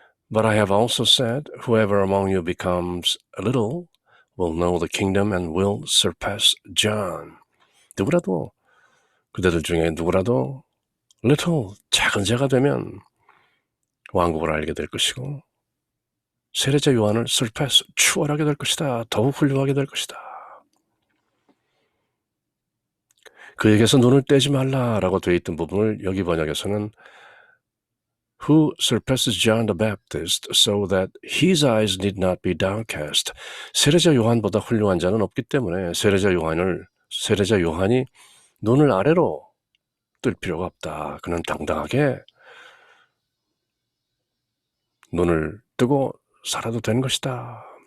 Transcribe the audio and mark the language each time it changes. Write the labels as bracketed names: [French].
[English] But I have also said, whoever among you becomes a little will know the kingdom and will surpass John. [Korean] 누구라도, 그대들 중에 누구라도 little, 작은 자가 되면 왕국을 알게 될 것이고 세례자 요한을 surpass, 추월하게 될 것이다. 더욱 훌륭하게 될 것이다. 그에게서 눈을 떼지 말라라고 되어 있던 부분을 여기 번역에서는 [English] Who surpasses John the Baptist so that his eyes need not be downcast. [Korean] 세례자 요한보다 훌륭한 자는 없기 때문에 세례자 요한이 눈을 아래로 뜰 필요가 없다. 그는 당당하게 눈을 뜨고 살아도 되는 것이다.